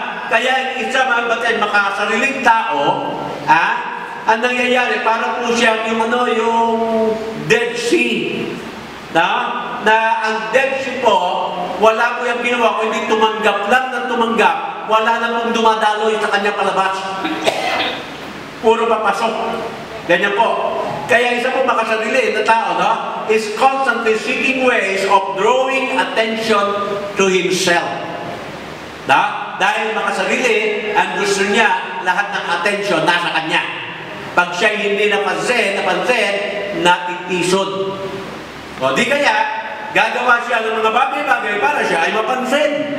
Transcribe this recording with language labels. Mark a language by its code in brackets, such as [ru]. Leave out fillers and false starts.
[tl] Kaya isa mga kapatid, makasariling tao, ang nangyayari, para po siya yung Dead Sea. Na ang Dead Sea po, wala po yung ginawa, kundi tumanggap lang ng tumanggap, wala na pong dumadaloy sa kanyang palabas. Puro papasok. Ganyan po. Kaya isa po makasarili na tao, [en] is constantly seeking ways of drawing attention to himself. [tl] Dahil makasarili, ang gusto niya, lahat ng attention nasa kanya. Pag siya hindi napansin, natitisod. O di kaya, gagawa siya ng mga bagay-bagay para siya ay mapansin.